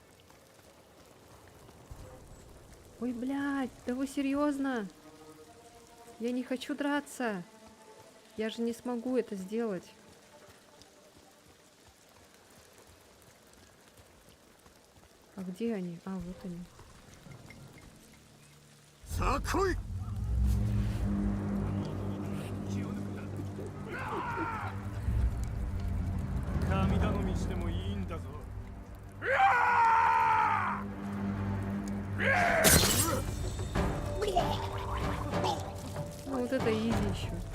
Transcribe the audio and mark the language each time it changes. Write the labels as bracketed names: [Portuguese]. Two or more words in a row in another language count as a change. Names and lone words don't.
[Russian] Ой, блядь, да вы серьезно? Я не хочу драться. Я же не смогу это сделать. А где они? А, вот они. [Japanese] さあ来い神頼みしてもいいんだぞ。 [Russian] Ну вот это изи еще.